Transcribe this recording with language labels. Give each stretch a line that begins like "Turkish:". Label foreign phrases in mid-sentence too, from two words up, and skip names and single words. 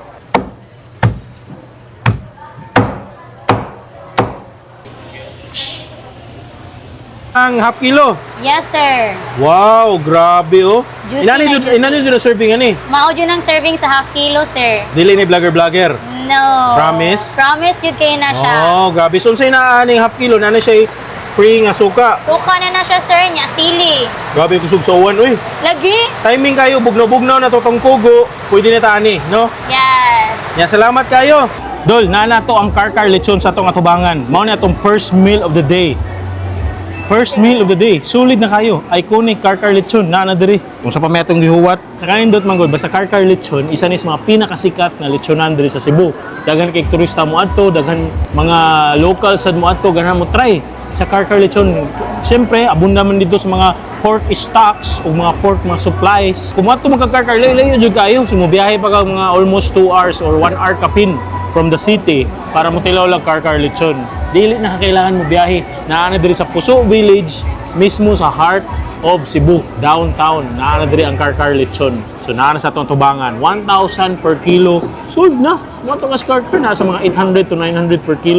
Cebuano: Ang
English: half kilo. Yes, sir.
Cebuano: Wow, grabe oh. Juicy na juicy. Inani jud serving ani? Mao jud ang serving sa
English: half kilo,
Cebuano: sir. Dili ni vlogger. No. Promise? Promise yun kayo na siya. Oh, grabe. So unsay na aning
English: half kilo
Cebuano: na siya free nga suka. Suka na siya, sir, niya. Sili. Grabe kusog sa uwan, uy. Lagi? Timing kayo, bugnaw-bugnaw na totong kugo. Pwede na tani, no? Yes. Ya, salamat kayo. Dol, na to ang karkar lechon sa atong atubangan. Mao ni atong
English: first meal of the day. First meal of the day.
Cebuano: Sulit na kayo. Iconic karkar lechon na diri. Kung sa pametong gihuwat, nakaindot man gud basta karkar lechon, isa ni sa mga pinakasikat na lechonan diri sa Cebu. Daghan kay turista mo adto, daghan mga local sad mo adto, ganahan mo try sa karkar lechon. Siyempre, abunda man dito sa mga
English: pork stocks
Cebuano: o mga pork mga supplies. Kung ato magka-karkar, layo jud kayo. Sumubiyahe pa ka mga
English: almost 2 hours or 1 hour
Cebuano: kapin
English: from the city
Cebuano: para mo tilaw lang karkar lechon. Dili na kailangan mo biyahe. Naana diri sa Puso Village, mismo sa
English: heart of Cebu,
Cebuano: downtown. Naana diri ang karkar lechon. So naana sa atong tubangan, 1,000
English: per kilo.
Cebuano: Sold na. Mo atong karkar na sa mga 800 to 900
English: per kilo.